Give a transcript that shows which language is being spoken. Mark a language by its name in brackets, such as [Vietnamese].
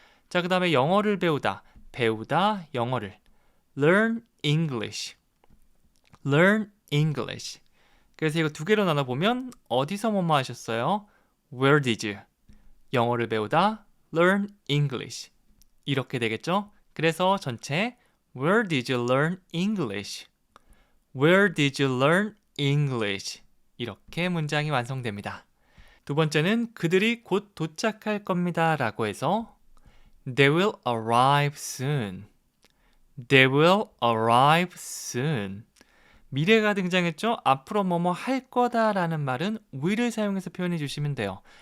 [Korean] 자, 그 다음에 영어를 배우다, 배우다 영어를 learn English, learn English. 그래서 이거 두 개로 나눠보면 어디서 뭐뭐 하셨어요? [English] Where did you? [Korean] 영어를 배우다 learn English, 이렇게 되겠죠? 그래서 전체 [English] Where did you learn English? Where did you learn English? [Korean] 이렇게 문장이 완성됩니다. 두 번째는 그들이 곧 도착할 겁니다 라고 해서 [English] They will arrive soon. They will arrive soon. [Korean] 미래가 등장했죠? 앞으로 뭐뭐 할 거다라는 말은 will을 사용해서 표현해 주시면 돼요.